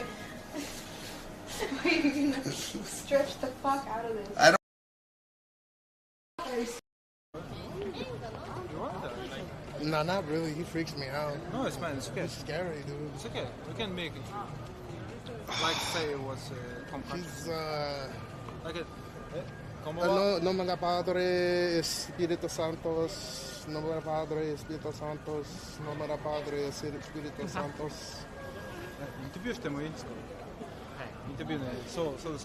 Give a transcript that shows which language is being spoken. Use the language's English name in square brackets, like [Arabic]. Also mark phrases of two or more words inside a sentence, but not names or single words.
[English] Wait, you're gonna stretch the fuck out of this. I don't. No, not really. He freaks me out. No, it's fine. It's okay. He's scary, dude. It's okay. We can make it. Like say it was Tom Hanks. He's Like it. [Spanish] ¿Cómo va? Nombre Padre, Espíritu Santos. Nombre Padre, Espíritu Santos. Nombre Padre, Espíritu Santos. [Japanese] インタビューしてもいいですか？インタビューね。そうですか。